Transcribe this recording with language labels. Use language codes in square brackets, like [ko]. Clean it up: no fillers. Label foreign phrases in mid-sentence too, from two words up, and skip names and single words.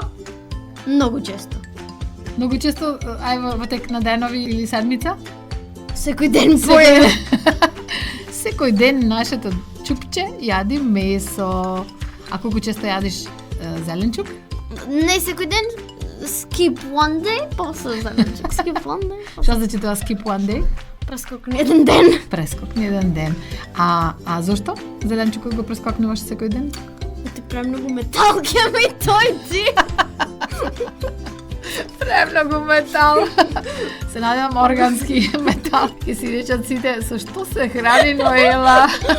[mk] многу често. Многу често, во тек на денови или седмица? Секој ден поедам. Секој ден нашето чупче јади месо. А колку често јадиш зеленчук? Не секој ден, [en] skip one day, [mk] после зеленчук, [en] skip one day, [mk] Што значи тоа [en] skip one day? [mk] прескокни еден ден. Прескокни еден ден. А зошто? Зеленчукот го прескокнуваш секој ден? Ти премногу метал ќе ми тојди. Премногу метал. Се надевам органски метал. Ке си речат сите, со што се храни Ноела?